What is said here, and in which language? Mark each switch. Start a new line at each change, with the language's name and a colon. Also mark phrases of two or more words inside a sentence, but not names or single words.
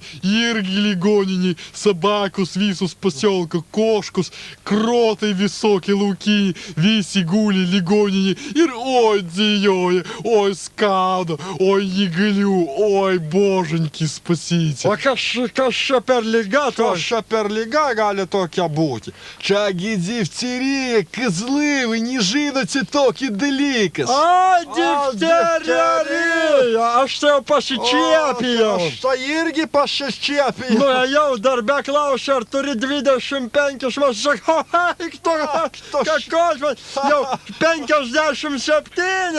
Lithuanian: Irgi ligoniniai, sabakos visus pasiolka, koškos, krotai visokie laukiniai, visi guli ligoniniai. Ir oi dzijoja, oi skauda, oi negaliu, oi
Russian: боженьки спасите.
Lithuanian: O kas čia per liga? Kas čia per liga gali tokia būti? Čia gi difterija,
Ukrainian: козли, ви не
Lithuanian: žinote tokį dalykas. A, difterija! Aš tai jau pasičiapijau. Aš tai irgi pasičiapijau. Nu, jau darbe klausia, ar turi 25 metus. Sakau, eik tu, kakos, jau 57.